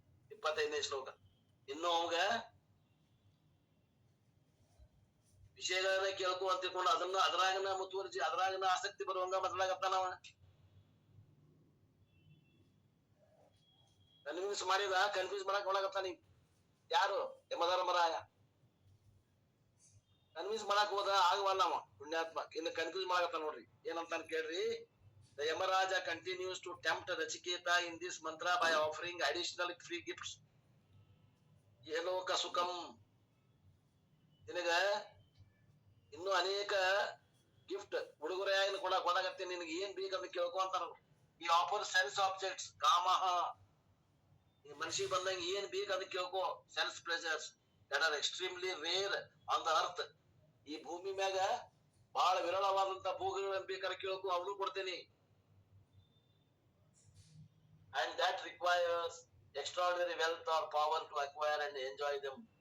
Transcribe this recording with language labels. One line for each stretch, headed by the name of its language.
Kannada: 25ನೇ ಶ್ಲೋಕ. ಇನ್ನು ಅವಾಗ ವಿಷಯಗಳನ್ನ ಕೇಳ್ಕೊ ಅಂತ ತಿಳ್ಕೊಂಡು ಅದ್ರಾಗನ ಮುತುವರ್ಜಿ, ಅದ್ರಾಗನ ಆಸಕ್ತಿ ಬರುವಂಗ ಮಾತಾಡಕತ್ತಾನವ. ಕನ್ವಿನ್ಸ್ ಮಾಡಿದ, ಕನ್ಫ್ಯೂಸ್ ಮಾಡಕ್ ಒಳಗತ್ತಾನ. ಯಾರು? ಯಮಧರ್ಮರಾಯ. ಕನ್ವಿನ್ಸ್ ಮಾಡಕ್ ಹೋದ ಆಗವಲ್ಲ ಅವ ಪುಣ್ಯಾತ್ಮ. ಇನ್ನು ಕನ್ಫ್ಯೂಸ್ ಮಾಡಕತ್ತ ನೋಡ್ರಿ. ಏನಂತಾನ ಕೇಳ್ರಿ.
English: The Yamaraja continues to tempt Nachiketa in this mantra by offering additional free gifts. Yeloka Sukam.
Kannada: ನಿನಗ ಇನ್ನು ಅನೇಕ ಗಿಫ್ಟ್ ಉಡುಗೊರೆಯನ್ನು ಕೊಡಾಕತ್ತೀನಿ, ನಿನಗೆ ಏನ್ ಬೇಕಂತ ಕೇಳ್ಕೊ ಅಂತಾರ. ಈ
English: offer sense objects
Kannada: ಕಾಮಹ. ಈ ಮನ್ಸಿಗೆ ಬಂದಂಗ ಏನ್ ಬೇಕಂತ ಕೇಳ್ಕೊ.
English: Sense pleasures that are extremely rare on the earth.
Kannada: ಈ ಭೂಮಿ ಮ್ಯಾಗ ಬಹಳ ವಿರಳವಾದಂತ ಭೋಗಗಳನ್ನ ಬೇಕಾದ್ರೆ ಕೇಳ್ಕೊ, ಅವನು ಕೊಡ್ತೇನೆ.
English: And that requires extraordinary wealth or power to acquire and enjoy them.